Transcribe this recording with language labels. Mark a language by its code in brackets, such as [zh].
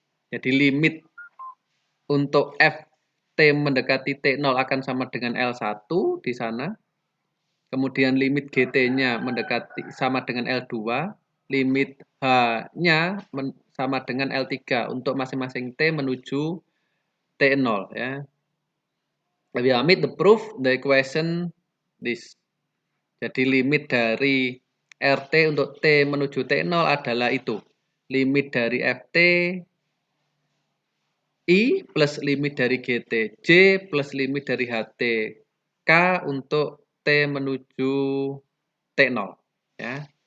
[id] Jadi limit untuk F T mendekati T0 akan sama dengan L1 di sana. Kemudian limit GT-nya mendekati sama dengan L2. Limit H-nya sama dengan L3 untuk masing-masing T menuju T0 ya. [en] We omit the proof, the equation this. [id] Jadi limit dari RT untuk T menuju T0 adalah itu. Limit dari FT I plus limit dari GT J plus limit dari HT K untuk T menuju T0 ya.